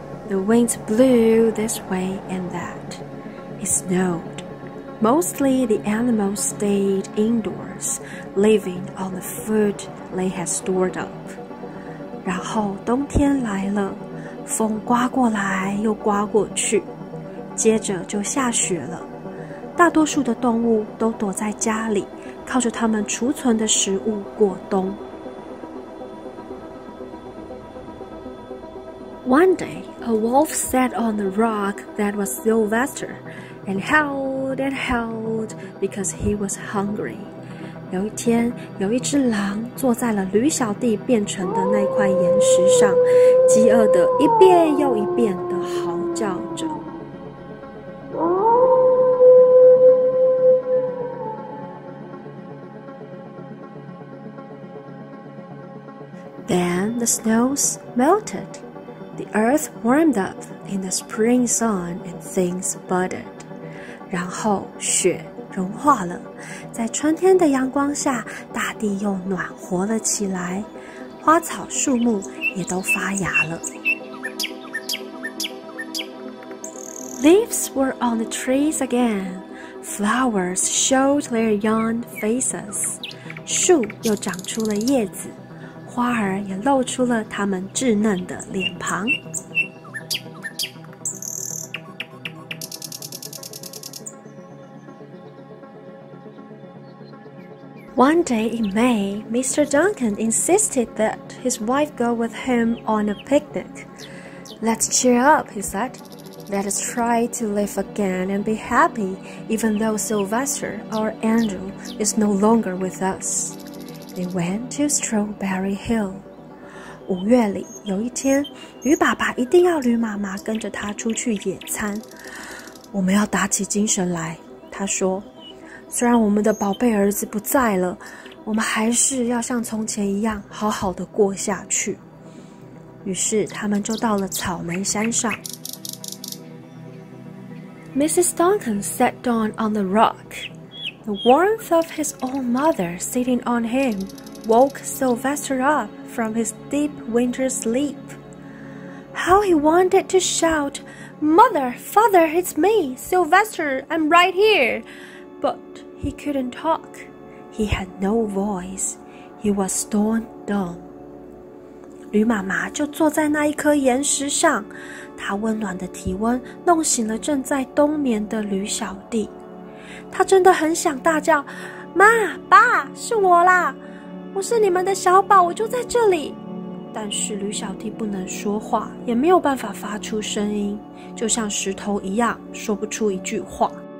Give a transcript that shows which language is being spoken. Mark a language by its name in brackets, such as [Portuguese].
[English] The winds blew this way and that. It snowed. Mostly the animals stayed indoors, living on the food they had stored up. [Chinese] 然后冬天来了，风刮过来又刮过去，接着就下雪了。大多数的动物都躲在家里，靠着它们储存的食物过冬。 [English] One day, a wolf sat on the rock that was Sylvester and howled because he was hungry. [Chinese] 有一天，有一只狼坐在了驢小弟变成的那块岩石上，饥饿的一遍又一遍地嚎叫着。 [English] Then the snows melted. The earth warmed up in the spring sun and things budded. [Chinese] 然后雪融化了，在春天的阳光下，大地又暖和了起来，花草树木也都发芽了。 [English] Leaves were on the trees again. Flowers showed their young faces. [Chinese] 树又长出了叶子，花儿也露出了它们稚嫩的脸庞。 [English] One day in May, Mr. Duncan insisted that his wife go with him on a picnic. Let's cheer up, he said. Let us try to live again and be happy, even though Sylvester, our angel, is no longer with us. They went to Strawberry Hill. [Chinese] 5月里有一天，驴爸爸一定要驴妈妈跟着他出去野餐。我们要打起精神来，他说。虽然我们的宝贝儿子不在了，我们还是要像从前一样好好的过下去。于是他们就到了草莓山上。 [English] Mrs. Duncan sat down on the rock. The warmth of his own mother sitting on him woke Sylvester up from his deep winter sleep. How he wanted to shout, "Mother, Father, it's me, Sylvester, I'm right here!"But he couldn't talk. He had no voice. He was stone dumb. [Chinese] 驴妈妈就坐在那一颗岩石上，她温暖的体温弄醒了正在冬眠的驴小弟。他真的很想大叫：“妈，爸，是我啦！我是你们的小宝，我就在这里。” 但是驴小弟不能说话，也没有办法发出声音，就像石头一样，说不出一句话。